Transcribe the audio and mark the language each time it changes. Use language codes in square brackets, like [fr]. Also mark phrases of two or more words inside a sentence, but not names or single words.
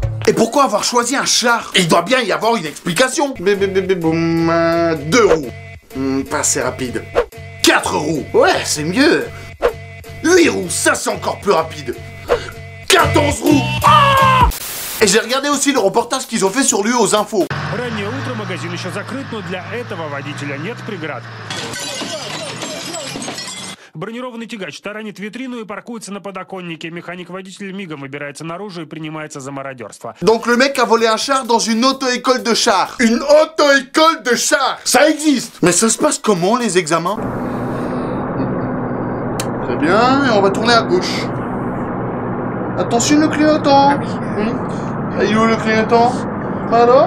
[fr] Et pourquoi avoir choisi un char? Il doit bien y avoir une explication. Boum, 2 roues. Pas assez rapide. 4 roues. Ouais, c'est mieux. 8 roues, ça c'est encore plus rapide. 14 roues. Ah! Et j'ai regardé aussi le reportage qu'ils ont fait sur lui aux infos. [ru] Раннее утро, магазин еще закрыт, но для этого водителя нет преград. Бронированный тягач таранит витрину и паркуется на подоконнике. Механик-водитель мигом выбирается наружу и принимается за мародерство. [fr] Donc le mec a volé un char dans une auto-école de chars. Une auto-école de chars. Ça existe. Mais ça se passe comment les examens? Très bien, et on va tourner à gauche. Attention le clignotant. Ah oui. Il est où le clignotant? Alors?